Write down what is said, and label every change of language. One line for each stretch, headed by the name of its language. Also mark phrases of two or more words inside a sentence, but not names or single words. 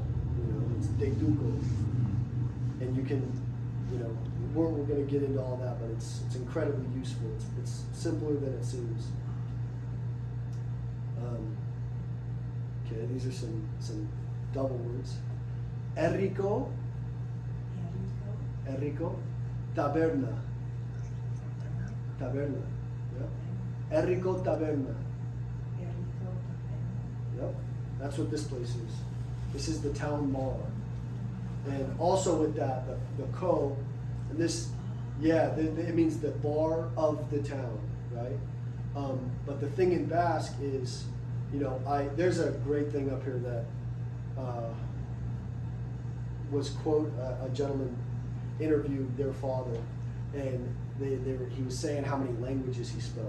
English: You know, it's deduco. And you can, you know, we're going to get into all that, but it's incredibly useful. It's simpler than it seems. Okay, these are some double words.
Basque: Errico, Errico, taberna. Taberna. Yeah. Errico taberna.
English: Yep. That's what this place is. This is the town bar. And also with that, the ko, and this, yeah, it means the bar of the town, right? But the thing in Basque is, you know, there's a great thing up here that was quote a gentleman interviewed their father, and he was saying how many languages he spoke.